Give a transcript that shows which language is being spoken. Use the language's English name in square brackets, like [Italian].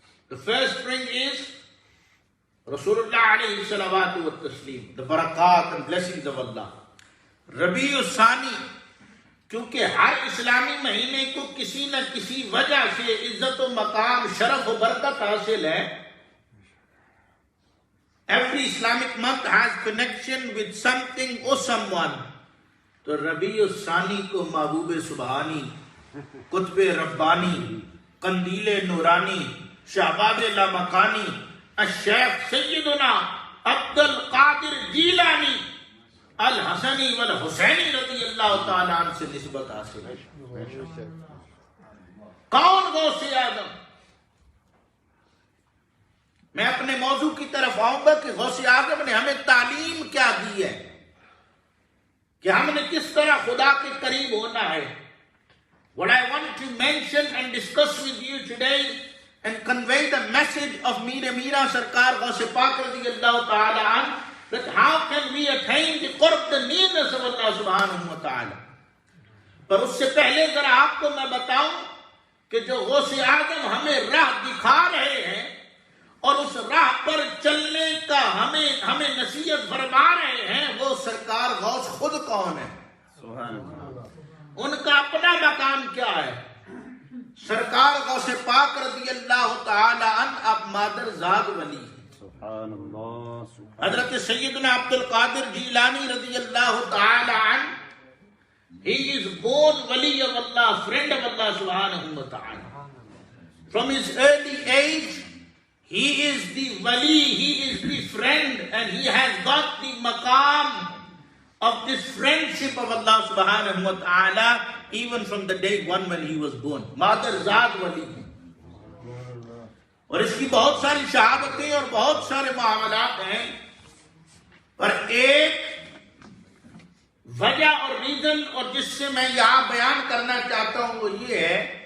[English] The first spring is Rasulullah alayhi salawatu wa taslim, the barakat and blessings of Allah. [Urdu] ربیع الثانی کیونکہ ہر اسلامی مہینے کو کسی نہ کسی وجہ سے عزت و مقام، شرف و برکت حاصل ہے. [English] Every Islamic month has connection with something or someone. [Urdu] تو ربیع الثانی کو محبوب سبحانی، قطب ربانی، قندیل نورانی، شہباز لامکانی، الشیخ سیدنا عبد القادر جیلانی الحسنی والحسینی رضی اللہ تعالیٰ عنہ سے نسبت حاصل ہے. کون غوث اعظم؟ میں اپنے موضوع کی طرف آؤں گا کہ غوث اعظم نے ہمیں تعلیم کیا دی ہے، کہ ہم نے کس طرح خدا کے قریب ہونا ہے. [English] What I want to mention and discuss with you today and convey the message of Mir Mira Sarkar Ghaus Pak radiyallahu ta'ala an, that how can we attain the qurb, the nearness of Allah subhanahu wa ta'ala. [Urdu] پر اس سے پہلے ذرا آپ کو میں بتاؤں کہ جو غوث اعظم ہمیں راہ دکھا رہے ہیں اور اس راہ پر چلنے کا ہمیں نصیحت فرما رہے ہیں، وہ سرکار غوث خود کون ہے؟ سبحان اللہ۔ ان کا اپنا مقام کیا ہے؟ سرکار غوث پاک رضی اللہ تعالی عنہ اب مادر زاد ولی ہیں۔ سبحان اللہ۔ حضرت سیدنا عبد القادر جیلانی رضی اللہ تعالی عنہ، [English] he is born wali of Allah, friend of Allah subhanahu wa ta'ala. From his early age, he is the wali, he is the friend, and he has got the maqam of this friendship of Allah subhanahu wa ta'ala even from the day one when he was born. [Urdu] Madar Zad wali. اور اس کی بہت ساری شہادتیں اور بہت سارے معاملات ہیں، پر ایک وجہ اور ریزن اور جس سے میں یہاں بیان کرنا چاہتا ہوں وہ یہ ہے